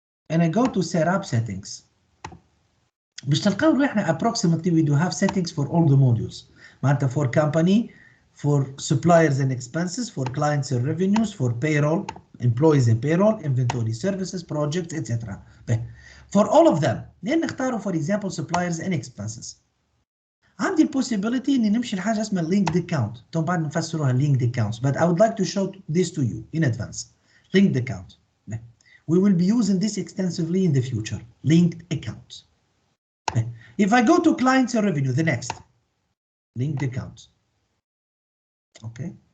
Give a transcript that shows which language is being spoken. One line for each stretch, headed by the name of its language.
English: And I go to setup settings.
Arabic: باش تلقاو روحنا
English: approximately we do have settings for all the modules.
Arabic: معناتها
English: for company, for suppliers and expenses, for clients and revenues, for payroll, employees and payroll, inventory services, projects, etc. For all of them,
Arabic: نختاروا
English: for example suppliers and expenses.
Arabic: عندي possibility اني نمشي لحاجه اسمها linked account. طبعا بعد نفسروها
English: linked accounts, but I would like to show this to you in advance. Linked account. We will be using this extensively in the future. Linked account. If I go to clients and revenue, the next linked account. Okay.